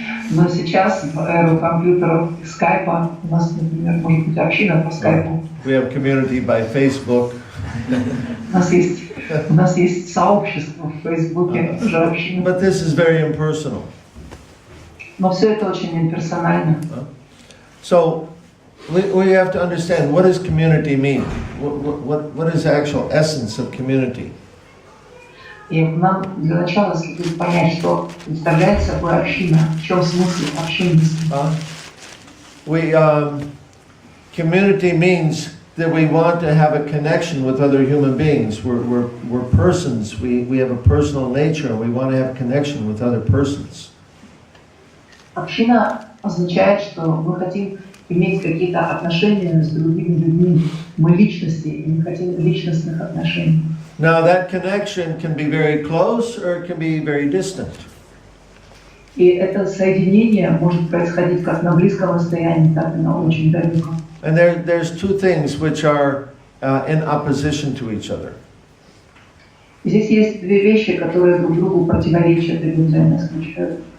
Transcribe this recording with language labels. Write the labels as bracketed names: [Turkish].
[Russian] Но сейчас в эру компьютеров и скайпа у нас, например, может быть община по скайпу. [English] We have community by Facebook. [Russian] У нас есть сообщество в Фейсбуке, тоже община. [English] But this is very impersonal. [Russian] Но все это очень имперсонально. [English] So we have to understand, what does community mean? What is the actual essence of community? [Russian] И нам для начала следует понять, что представляет собой община, в чем смысл общинности. [English] Community means that we want to have a connection with other human beings. We're persons. We have a personal nature, and we want to have connection with other persons. [Russian] Община означает, что мы хотим иметь какие-то отношения с другими людьми. Мы личности, и мы хотим личностных отношений. [English] Now that connection can be very close or it can be very distant. [Russian] И это соединение может происходить как на близком расстоянии, так и на очень далеком. [English] And there's two things which are in opposition to each other. [Russian] Здесь есть две вещи, которые друг другу противоречат и взаимно исключают.